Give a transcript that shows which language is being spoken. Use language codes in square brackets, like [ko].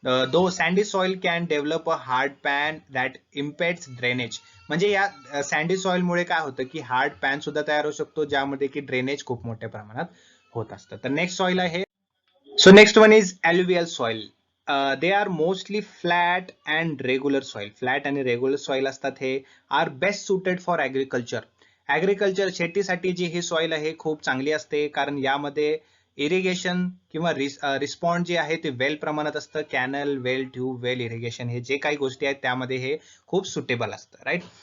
[en] Though sandy soil can develop a hard pan that impedes drainage. [mr] म्हणजे या sandy soil मुळे काय होतं की हार्ड पॅन सुद्धा तयार होऊ शकतो, ज्यामध्ये की ड्रेनेज खूप मोठ्या प्रमाणात होत असतं. तर नेक्स्ट सॉइल आहे, [en] So next one is alluvial soil. They are mostly flat and regular soil. [mr] Flat आणि रेग्युलर सॉइल असतात हे. [en] Are best suited for agriculture. [mr] शेतीसाठी जी ही सॉइल आहे खूप चांगली असते, कारण यामध्ये इरिगेशन किंवा रिस्पॉन्ड जे आहे ते वेल प्रमाणात असतं. कॅनल, वेल, ट्यूब वेल इरिगेशन हे जे काही गोष्टी आहेत त्यामध्ये हे खूप सुटेबल असतं. राईट.